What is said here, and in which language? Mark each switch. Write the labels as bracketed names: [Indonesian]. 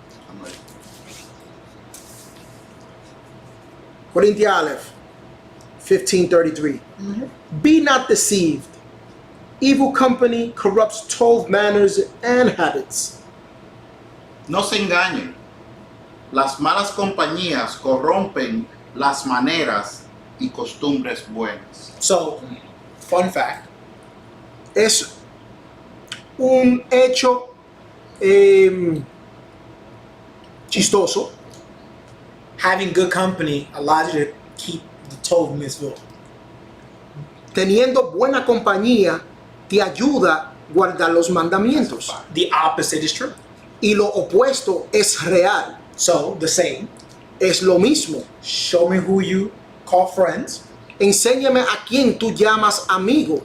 [English] I'm ready. Corinthia Aleph 15:33. Mhm. Be not deceived. Evil company corrupts 12 manners and habits. [Spanish] No se engañen. Las malas compañías corrompen las maneras y costumbres buenas. [English] So, fun fact, [Spanish] Es un hecho chistoso. [English] having good company allows you to keep the Tov mitzvot. [Spanish] Teniendo buena compañía te ayuda a guardar los mandamientos. [English] The opposite is true. [Spanish] Y lo opuesto es real. [English] So, the saying, [Spanish] Es lo mismo. [English] show me who you call friends, [Spanish] Enséñame a quién tú llamas amigo